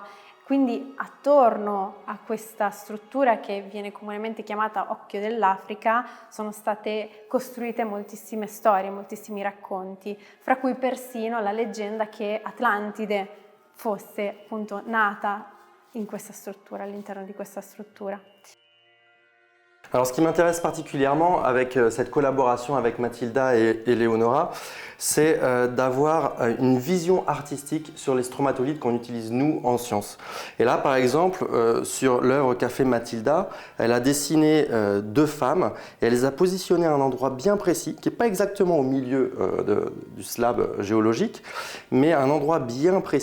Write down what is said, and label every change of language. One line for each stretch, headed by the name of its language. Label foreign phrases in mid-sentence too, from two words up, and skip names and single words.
Italian: Quindi attorno a questa struttura che viene comunemente chiamata Occhio dell'Africa sono state costruite moltissime storie, moltissimi racconti, fra cui persino la leggenda che Atlantide fosse appunto nata in questa struttura, all'interno di questa struttura.
French: Alors ce qui m'intéresse particulièrement avec cette collaboration avec Mathilda et Léonora, c'est d'avoir une vision artistique sur les stromatolites qu'on utilise nous en sciences. Et là par exemple, sur l'œuvre qu'a fait Mathilda, elle a dessiné deux femmes et elle les a positionnées à un endroit bien précis, qui n'est pas exactement au milieu du slab géologique, mais à un endroit bien précis.